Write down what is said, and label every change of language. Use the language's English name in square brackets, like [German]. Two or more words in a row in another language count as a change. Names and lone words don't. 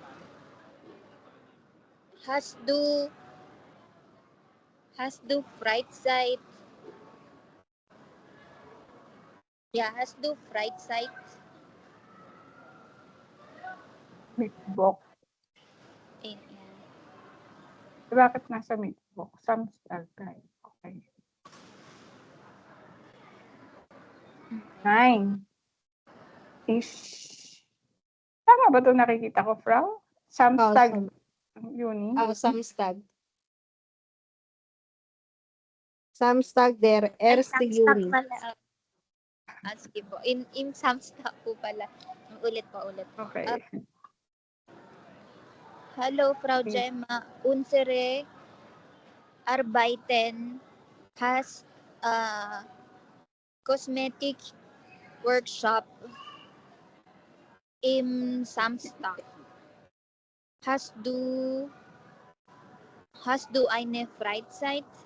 [German] Hast du Freizeit? Ja, hast du Freizeit? [English] Meatbox. [Filipino] Yan. Bakit nasa meatbox? Samstag tayo. Okay. 9. Tama ba ito nakikita ko, [German] Frau? Samstag. Yuni. Samstag. Samstag der 1. Juni. [Filipino] Sige po. In Samstag po pala. Ulit. [English] Okay. Hello, [German] Frau Gemma. Unsere Arbeiten has [English] cosmetic workshop [German] im Samstag. Hast du eine Freizeit?